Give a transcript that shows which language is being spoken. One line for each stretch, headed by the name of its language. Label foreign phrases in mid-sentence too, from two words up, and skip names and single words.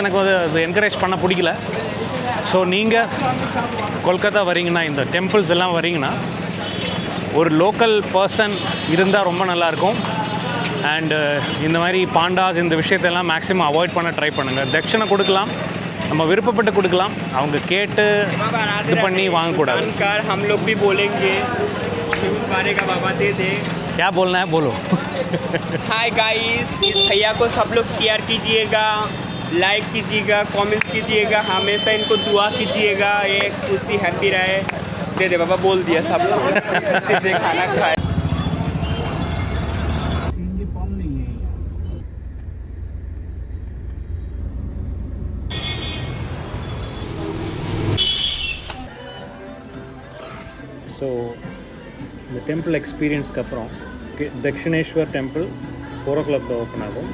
Tamil: எனக்கு வந்து அது என்கரேஜ் பண்ண பிடிக்கல. ஸோ நீங்கள் கொல்கத்தா வரீங்கன்னா, இந்த டெம்பிள்ஸ் எல்லாம் வரீங்கன்னா, ஒரு
English: local person
Tamil: இருந்தால் ரொம்ப நல்லாயிருக்கும். அண்டு இந்த மாதிரி பாண்டாஸ் இந்த விஷயத்தெல்லாம்
English: maximum avoid
Tamil: பண்ண ட்ரை பண்ணுங்கள். தட்சணை கொடுக்கலாம், நம்ம விருப்பப்பட்டு கொடுக்கலாம். அவங்க கேட்டு இது பண்ணி வாங்கக்கூடாது.
Hindi: क्या बोलना है बोलो.
English: hi guys,
Hindi: इस भैया को सब लोग शेयर कीजिएगा, लाइक कीजिएगा, कमेंट कीजिएगा, हमेशा इनको दुआ कीजिएगा, ये खुशी हैप्पी रहे. दे बाबा बोल दिया सब लोग. खाना खाए.
Tamil: ஸோ இந்த
English: temple experience-க்கு
Tamil: அப்புறம் தக்ஷிணேஸ்வர் டெம்பிள் 4 o'clock தான் ஓப்பன் ஆகும்.